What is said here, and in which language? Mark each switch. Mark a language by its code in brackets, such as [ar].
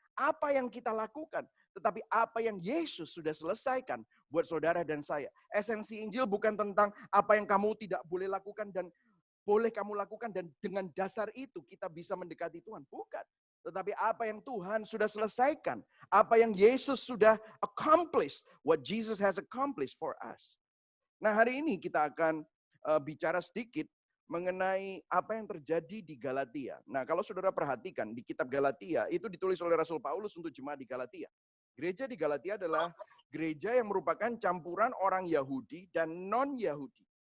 [id] apa yang kita lakukan, tetapi apa yang Yesus sudah selesaikan buat saudara dan saya. Esensi Injil bukan tentang apa yang kamu tidak boleh lakukan dan boleh kamu lakukan dan dengan dasar itu kita bisa mendekati Tuhan. Bukan. Tetapi apa yang Tuhan sudah selesaikan. Apa yang Yesus sudah accomplish. [en] What Jesus has accomplished for us. [id] Nah, hari ini kita akan bicara sedikit mengenai apa yang terjadi di Galatia. Nah, kalau saudara perhatikan di kitab Galatia, itu ditulis oleh Rasul Paulus untuk jemaat di Galatia. Gereja di Galatia adalah gereja yang merupakan campuran orang Yahudi dan non-Yahudi.